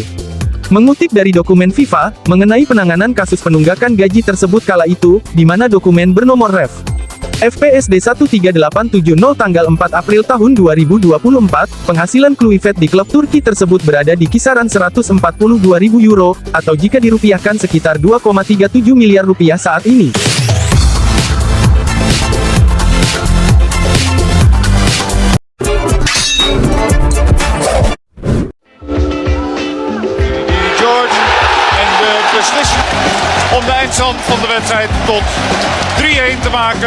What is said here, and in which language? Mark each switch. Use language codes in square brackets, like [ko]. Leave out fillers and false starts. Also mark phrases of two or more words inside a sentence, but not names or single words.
[id] Mengutip dari dokumen FIFA, mengenai penanganan kasus penunggakan gaji tersebut kala itu, di mana dokumen bernomor Ref. FPSD 13870 tanggal 4 April tahun 2024, penghasilan Kluivert di klub Turki tersebut berada di kisaran 142.000 euro, atau jika dirupiahkan sekitar 2,37 miliar rupiah saat ini. [nl] Om de eindstand van de wedstrijd tot 3-1 te maken.